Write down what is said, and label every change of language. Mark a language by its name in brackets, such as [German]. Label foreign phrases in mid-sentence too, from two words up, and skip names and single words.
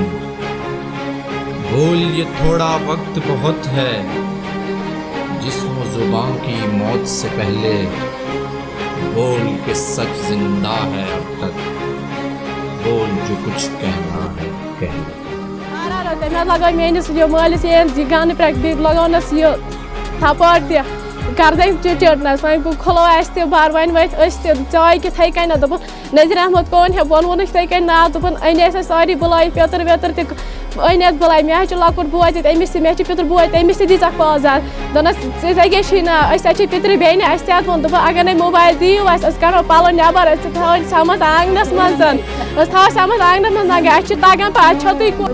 [Urdu] بول یہ تھوڑا وقت بہت ہے، جسم و زبان کی موت سے پہلے، بول کہ سچ زندہ ہے اب تک، بول جو کچھ کہنا ہے کہہ لے۔ [Kashmiri] مےٚ لگٲو میٲنِس مٲلِس یہِ گانہٕ پٮ۪ٹھ بیٚیہِ لگٲونَس یہِ تھپٲرۍ تہِ گردَنۍ چٔٹنَس، وۄنۍ کھُلو اَسہِ تہِ بَر، وۄنۍ ؤتھۍ أسۍ تہِ ژاے کِتھَے کٔنٮ۪تھ، دوٚپُن نذیٖر احمد کون ہے ووٚنوُنہٕ یِتھَے کٔنۍ ناو، دوٚپُن أنۍ اَسہِ سٲری بُلٲیِتھ پیٚتٕر ویٚتٕر تہِ أنۍ اَسہِ بُلٲیِتھ، مےٚ حظ چھُ لۄکُٹ بوے تہِ أمِس تہِ، مےٚ چھِ پِتُر بوے تہِ أمِس تہِ دِژَکھ پٲنٛژھ دوٚپنَس ژےٚ کیٛاہ چھی ناو، أسۍ حظ چھِ پِترِ بیٚنہِ، اَسہِ تہِ حظ ووٚن دوٚپُن اگر نَے موبایل دِیِو اَسہِ أسۍ کَڑہو پَلو نٮ۪بر، أسۍ تھاوو سَمَتھ آنٛگنَس منٛز، أسۍ تھاوو سَمَتھ آنٛگنَس منٛز مگر اَسہِ چھِ تَگان پَتہٕ چھو تُہۍ